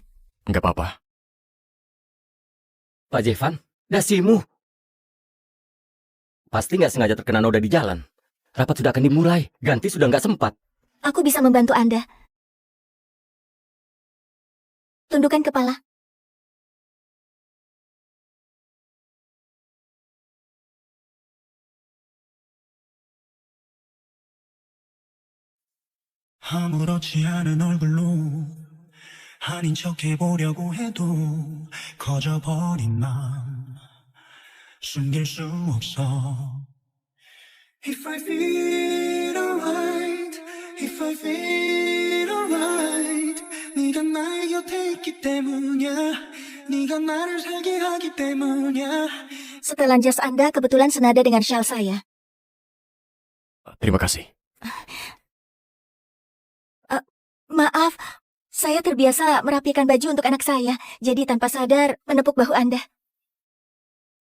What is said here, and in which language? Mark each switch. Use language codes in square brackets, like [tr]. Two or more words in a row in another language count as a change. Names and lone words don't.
[id] Nggak apa-apa. Pak Jevan, dasimu. Pasti nggak sengaja terkena noda di jalan. Rapat sudah akan dimulai, ganti sudah nggak sempat. Aku bisa membantu Anda. Tundukkan kepala. [ko] 아무렇지 않은 얼굴로 아닌 척 해보려고 해도 커져버린 맘 숨길 수 없어. [en] If I feel alright, if I feel alright, [ko] 네가 나의 곁에 있기 때문이야. 네가 나를 살게 하기 때문이야. [id] Setelan jas Anda kebetulan senada dengan shawl saya. Terima kasih. Maaf, saya terbiasa merapikan baju untuk anak saya, jadi tanpa sadar menepuk bahu Anda.